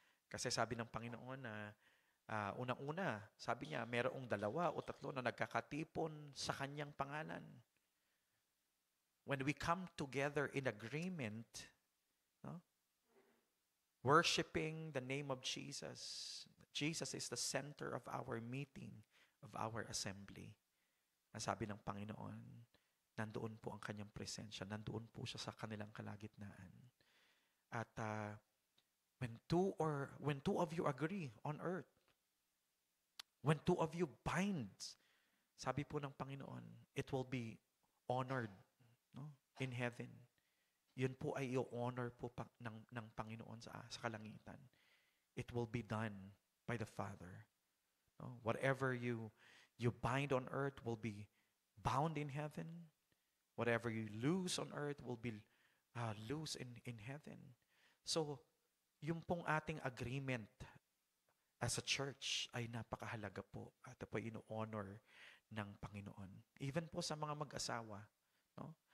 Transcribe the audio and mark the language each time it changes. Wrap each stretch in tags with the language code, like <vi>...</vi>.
<tl>Kasi sabi ng Panginoon na unang-una, sabi niya, mayroong 2 o 3 na nagkakatipon sa kanyang pangalan.</tl> <en>When we come together in agreement, no? Worshiping the name of Jesus. Jesus is the center of our meeting, of our assembly.</en> <tl>Ang sabi ng Panginoon, nandoon po ang kanyang presensya, nandoon po siya sa kanilang kalagitnaan.</tl> <en>At when two of you agree on earth, when 2 of you bind,</en> <tl>sabi po ng Panginoon,</tl> <en>it will be honored, no? In heaven.</en> <tl>Yun po ay i-honor po ng Panginoon sa kalangitan.</tl> <en>It will be done by the Father. No? Whatever you bind on earth will be bound in heaven. Whatever you lose on earth will be loose in heaven.</en> <tl>So, yung pong ating agreement as a church ay napakahalaga po at po ino-honor ng Panginoon. Even po sa mga mag-asawa, no?</tl>